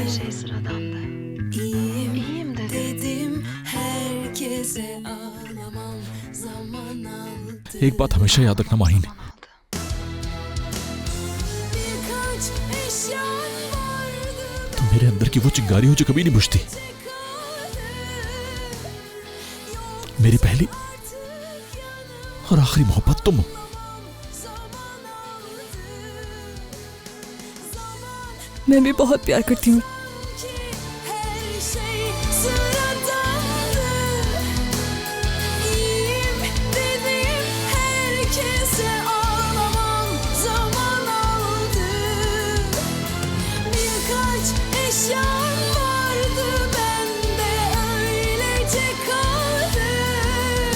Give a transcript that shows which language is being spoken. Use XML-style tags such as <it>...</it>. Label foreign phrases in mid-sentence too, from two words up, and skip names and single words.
<tr>İyiyim dedim herkese, ağlamam zaman aldı.</tr> <hi>एक बात हमेशा याद रखना माहीन,</hi> <tr>Birkaç eşyan vardı</tr> <hi>तुम मेरे अंदर की वो चिंगारी हो जो कभी नहीं बुझती। मेरी पहली और आखिरी मोहब्बत तुम हो। मैं भी बहुत प्यार करती हूँ।</hi> <tr>her şey sıradandı. İyiyim dedim herkese, ağlamam zaman aldı. Birkaç eşyan vardı bende, öylece kaldı.</tr>